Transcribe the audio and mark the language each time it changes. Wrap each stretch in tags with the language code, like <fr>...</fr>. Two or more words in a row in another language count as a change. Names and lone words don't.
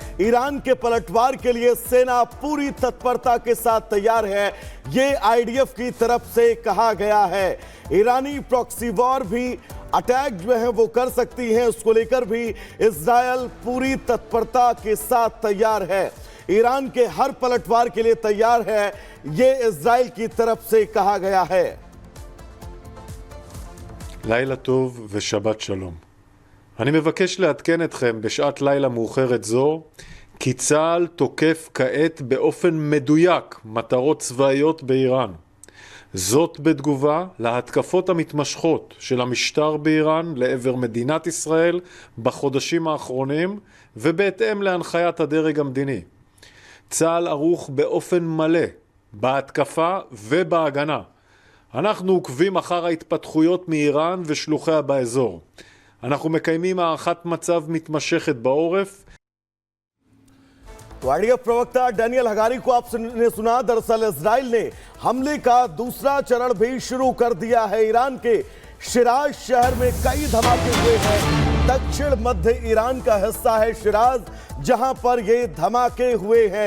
<hi>ईरान के पलटवार के लिए सेना पूरी तत्परता के साथ तैयार है, ये आईडीएफ की तरफ से कहा गया है। ईरानी</hi> <en>proxy war</en> <hi>भी अटैक जो है वो कर सकती है, उसको लेकर भी इजराइल पूरी तत्परता के साथ तैयार है। ईरान के हर पलटवार के लिए तैयार है, ये इजराइल की तरफ से कहा गया है।</hi> <he>לילה טוב ושבת שלום. אני מבקש לעדכן אתכם בשעת לילה מאוחרת זו כי צה"ל תוקף כעת באופן מדויק מטרות צבאיות באיראן. זאת בתגובה להתקפות המתמשכות של המשטר באיראן לעבר מדינת ישראל בחודשים האחרונים ובהתאם להנחיית הדרג המדיני. צה"ל ערוך באופן מלא בהתקפה ובהגנה. אנחנו עוקבים אחר ההתפתחויות מאיראן ושלוחיה באזור. אנחנו מקיימים הערכת מצב מתמשכת בעורף.</he> <hi>आईडीएफ प्रवक्ता डैनियल हगारी को आपने सुना। दरअसल इजराइल ने हमले का दूसरा चरण भी शुरू कर दिया है। ईरान के शिराज शहर में कई धमाके हुए हैं। दक्षिण मध्य ईरान का हिस्सा है शिराज, जहां पर ये धमाके हुए हैं।</hi>